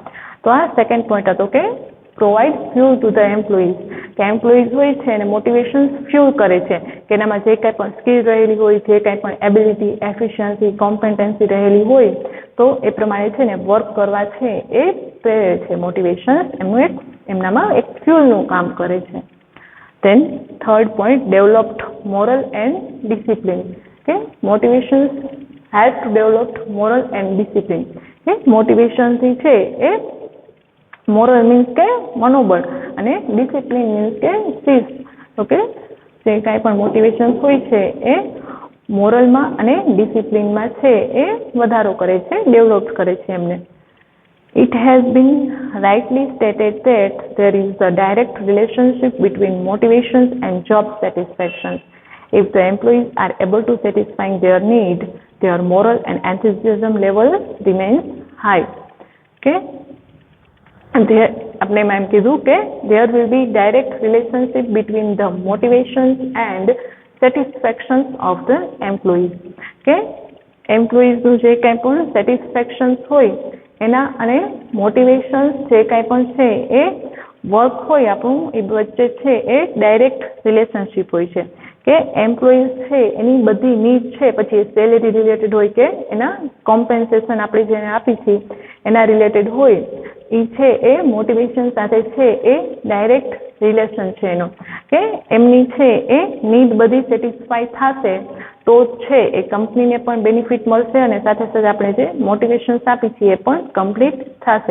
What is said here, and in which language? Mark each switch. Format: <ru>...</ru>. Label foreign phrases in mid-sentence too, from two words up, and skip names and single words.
<gu>તો આ સેકન્ડ પોઈન્ટ હતો કે</gu> <en>provide fuel to the employees,</en> <gu>કે એમ્પ્લોઈઝ હોય છે એને મોટિવેશન ફ્યુલ કરે છે કે એનામાં જે કાંઈ પણ સ્કિલ રહેલી હોય, જે કાંઈ પણ એબિલિટી, એફિશિયન્સી, કોમ્પિટન્સી રહેલી હોય તો એ પ્રમાણે છે ને વર્ક કરવા છે એ પ્રેરે છે. મોટિવેશન એમનું એક એમનામાં એક ફ્યુલનું કામ કરે છે.</gu> <en>Then third point, developed moral and discipline. Okay, motivations help to develop moral and discipline.</en> <gu>Okay, motivation થી છે એ</gu> <en>moral means</en> <gu>કે મનોબળ અને</gu> <en>discipline means</en> <gu>કે શિસ્ત. ઓકે, જે કાંઈ પણ મોટિવેશન હોય છે એ મોરલમાં અને ડિસિપ્લિનમાં છે એ વધારો કરે છે, ડેવલપ કરે છે એમને.</gu> <en>It has been rightly stated that there is a direct relationship between motivations and job satisfaction. If the employees are able to satisfy their need, their moral and enthusiasm level remains high. Okay?</en> <gu>આપણે એમ કીધું કે</gu> <en>there will be direct relationship between the motivations and satisfactions of the employees. Okay?</en> <gu>એમ્પ્લોઈઝનું જે કાંઈ પણ સેટિસ્ફેક્શન્સ હોય એના અને મોટિવેશન્સ જે કાંઈ પણ છે એ વર્ક હોય આપણું એ વચ્ચે છે એ</gu> <en>direct relationship</en> <gu>હોય છે કે એમ્પ્લોઈઝ છે એની બધી નીડ છે, પછી</gu> <en>salary related</en> <gu>હોય કે એના કોમ્પેન્સેશન આપણે જેને આપી છીએ એના રિલેટેડ હોય, એ છે એ મોટિવેશન સાથે છે એ</gu> <en>direct relation</en> <gu>છે એનો કે એમની છે એ નીડ બધી સેટિસ્ફાય થશે તો છે એ કંપનીને પણ બેનિફિટ મળશે અને સાથે સાથે આપણે જે મોટિવેશન્સ આપી છીએ એ પણ કમ્પ્લીટ થશે.</gu>